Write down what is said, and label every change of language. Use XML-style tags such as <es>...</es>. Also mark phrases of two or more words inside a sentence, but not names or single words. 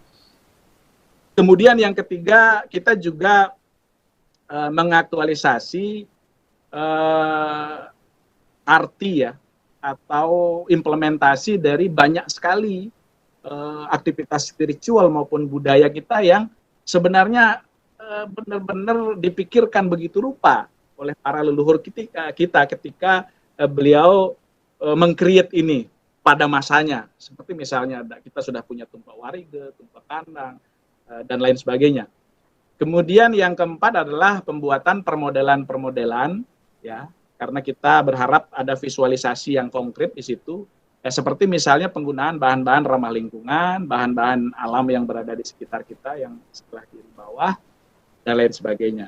<id>Kemudian yang ketiga, kita juga mengaktualisasi arti ya, atau implementasi dari banyak sekali aktivitas spiritual maupun budaya kita yang sebenarnya benar-benar dipikirkan begitu rupa oleh para leluhur kita ketika beliau meng-create ini pada masanya. Seperti misalnya kita sudah punya tumpak warige, tumpak kandang, dan lain sebagainya. Kemudian yang keempat adalah pembuatan permodelan-permodelan, ya, karena kita berharap ada visualisasi yang konkret di situ. Seperti misalnya penggunaan bahan-bahan ramah lingkungan, bahan-bahan alam yang berada di sekitar kita yang sebelah kiri bawah, dan lain sebagainya.</id>